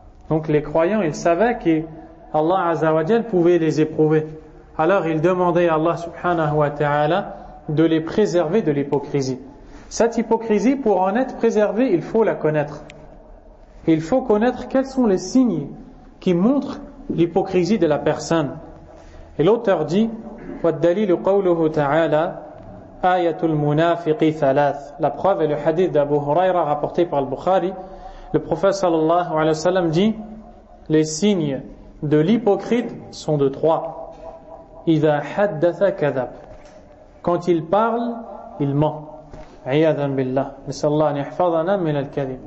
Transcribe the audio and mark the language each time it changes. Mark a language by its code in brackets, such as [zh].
[fr] Donc les croyants, ils savaient qu'Allah Azza wa Jal pouvait les éprouver. Alors ils demandaient à Allah subhanahu wa ta'ala de les préserver de l'hypocrisie. Cette hypocrisie, pour en être préservée, il faut la connaître. Il faut connaître quels sont les signes qui montrent l'hypocrisie de la personne. Et l'auteur dit, [ar] والدليل قوله تعالى آية المنافق ثلاث. [fr] La preuve est le hadith d'Abu Huraira rapporté par le Bukhari. Le prophète sallallahu alayhi wa sallam dit, les signes de l'hypocrite sont de trois. [ar] إذا حدث كذب. [fr] Quand il parle, il ment. [ar] عياذا بالله. Nisallah an yahfadhana min al-kadhib.